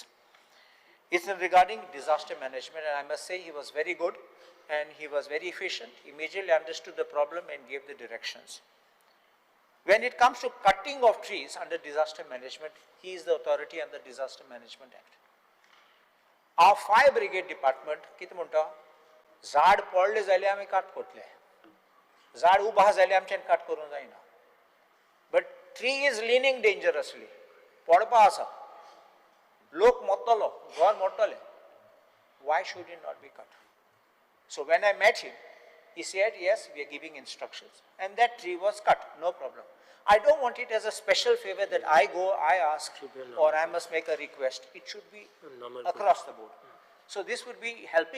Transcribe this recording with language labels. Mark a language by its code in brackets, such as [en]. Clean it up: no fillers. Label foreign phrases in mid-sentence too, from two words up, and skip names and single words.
[en] It's regarding disaster management, and I must say he was very good and he was very efficient, immediately understood the problem and gave the directions. When it comes to cutting of trees under disaster management, he is the authority under Disaster Management Act. Our fire brigade department, [kok] कित म्हणटा, झाड पडले जाल्यार आमी काट कोटले. झाड उबा जाल्यार आमच्यान काट करूंक जायना. [en] But tree is leaning dangerously. [kok] पडपा आसा. लोक मोडटलो, घर मोडटले. [en] Why should it not be cut? So when I met him, he said, yes, we are giving instructions. And that tree was cut, no problem. I don't want it as a special favor that I go, I ask, or I must make a request. It should be across the board. So this would be helping.